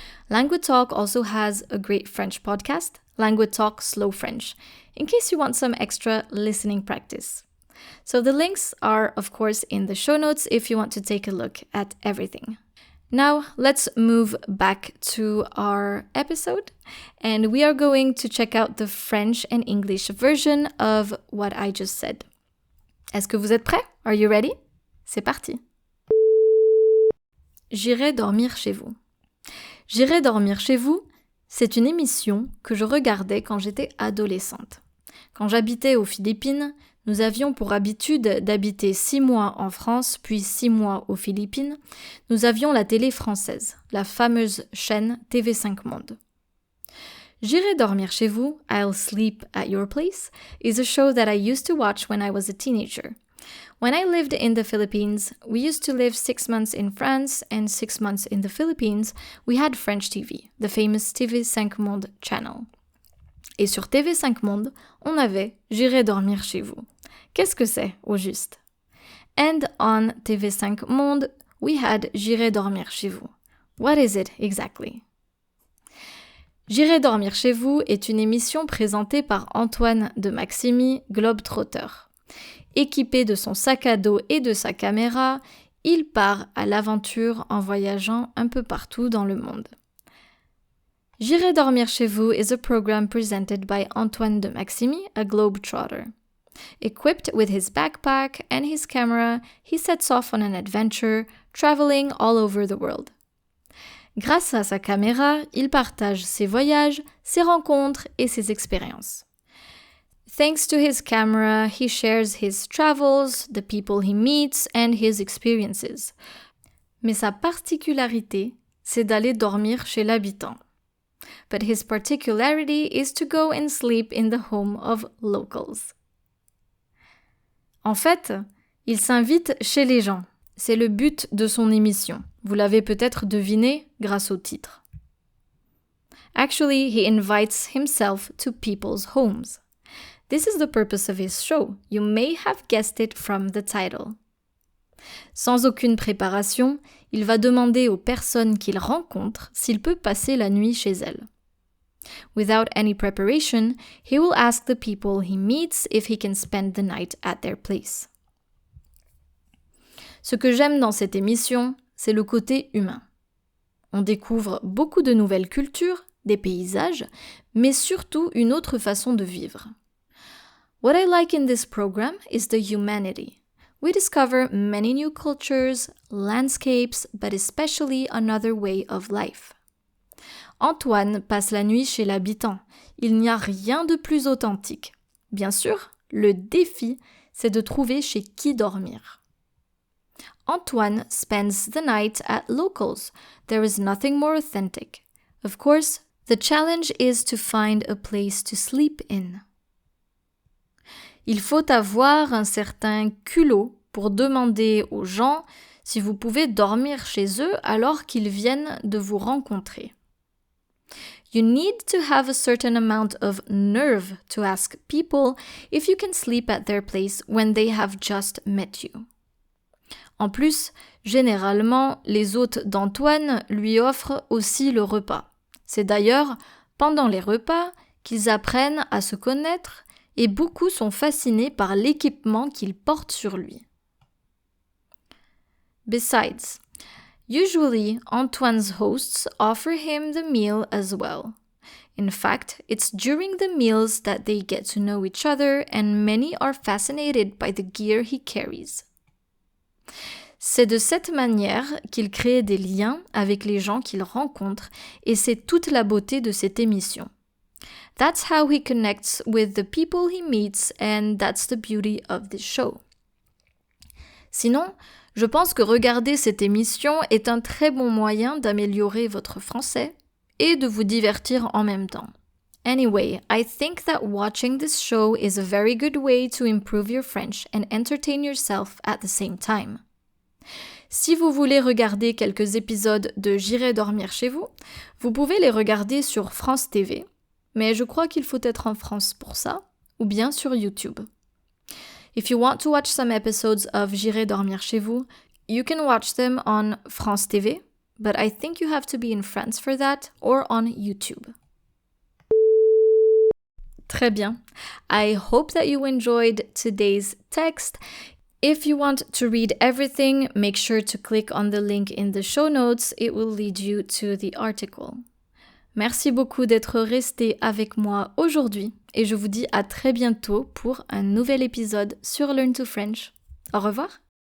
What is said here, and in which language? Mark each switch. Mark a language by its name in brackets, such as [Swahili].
[English] LanguaTalk also has a great French podcast, LanguaTalk Slow French, in case you want some extra listening practice. So the links are, of course, in the show notes if you want to take a look at everything. Now, let's move back to our episode, and we are going to check out the French and English version of what I just said. [French] Est-ce que vous êtes prêts? [English] Are you ready? [French] C'est parti! J'irai dormir chez vous. J'irai dormir chez vous, c'est une émission que je regardais quand j'étais adolescente. Quand j'habitais aux Philippines, Nous avions pour habitude d'habiter 6 mois en France, puis 6 mois aux Philippines. Nous avions la télé française, la fameuse chaîne TV5 Monde. [English] J'irai dormir chez vous, I'll sleep at your place, is a show that I used to watch when I was a teenager. When I lived in the Philippines, we used to live 6 months in France and 6 months in the Philippines. We had French TV, the famous TV5 Monde channel. [French] Et sur TV5 Monde, on avait J'irai dormir chez vous. Qu'est-ce que c'est, au juste? [English] And on TV5 Monde, we had J'irai dormir chez vous. What is it exactly? [French] J'irai dormir chez vous est une émission présentée par Antoine de Maximi, globe-trotter. Équipé de son sac à dos et de sa caméra, il part à l'aventure en voyageant un peu partout dans le monde. [English] J'irai dormir chez vous is a program presented by Antoine de Maximi, a globe-trotter. Equipped with his backpack and his camera, he sets off on an adventure, traveling all over the world. [French] Grâce à sa caméra, il partage ses voyages, ses rencontres et ses expériences. [English] Thanks to his camera, he shares his travels, the people he meets, and his experiences. [French] Mais sa particularité, c'est d'aller dormir chez l'habitant. [English] But his particularity is to go and sleep in the home of locals. [French] En fait, il s'invite chez les gens. C'est le but de son émission. Vous l'avez peut-être deviné grâce au titre. [English] Actually, he invites himself to people's homes. This is the purpose of his show. You may have guessed it from the title. [French] Sans aucune préparation, il va demander aux personnes qu'il rencontre s'il peut passer la nuit chez elles. [English] Without any preparation, he will ask the people he meets if he can spend the night at their place. [French] Ce que j'aime dans cette émission, c'est le côté humain. On découvre beaucoup de nouvelles cultures, des paysages, mais surtout une autre façon de vivre. [English] What I like in this program is the humanity. We discover many new cultures, landscapes, but especially another way of life. [French] Antoine passe la nuit chez l'habitant. Il n'y a rien de plus authentique. Bien sûr, le défi, c'est de trouver chez qui dormir. [English] Antoine spends the night at locals. There is nothing more authentic. Of course, the challenge is to find a place to sleep in. [French] Il faut avoir un certain culot pour demander aux gens si vous pouvez dormir chez eux alors qu'ils viennent de vous rencontrer. [English] You need to have a certain amount of nerve to ask people if you can sleep at their place when they have just met you. [French] En plus, généralement, les hôtes d'Antoine lui offrent aussi le repas. C'est d'ailleurs pendant les repas qu'ils apprennent à se connaître et beaucoup sont fascinés par l'équipement qu'il porte sur lui. [English] Besides, usually Antoine's hosts offer him the meal as well. In fact, it's during the meals that they get to know each other and many are fascinated by the gear he carries. [French] C'est de cette manière qu'il crée des liens avec les gens qu'il rencontre et c'est toute la beauté de cette émission. [English] That's how he connects with the people he meets and that's the beauty of this show. [French] Sinon, je pense que regarder cette émission est un très bon moyen d'améliorer votre français et de vous divertir en même temps. [English] Anyway, I think that watching this show is a very good way to improve your French and entertain yourself at the same time. [French] Si vous voulez regarder quelques épisodes de J'irai dormir chez vous, vous pouvez les regarder sur France TV, mais je crois qu'il faut être en France pour ça, ou bien sur YouTube. [English] If you want to watch some episodes of J'irai dormir chez vous, you can watch them on France TV, but I think you have to be in France for that, or on YouTube. [French] Très bien. [English] I hope that you enjoyed today's text. If you want to read everything, make sure to click on the link in the show notes. It will lead you to the article. [French] Merci beaucoup d'être resté avec moi aujourd'hui et je vous dis à très bientôt pour un nouvel épisode sur Learn to French. Au revoir.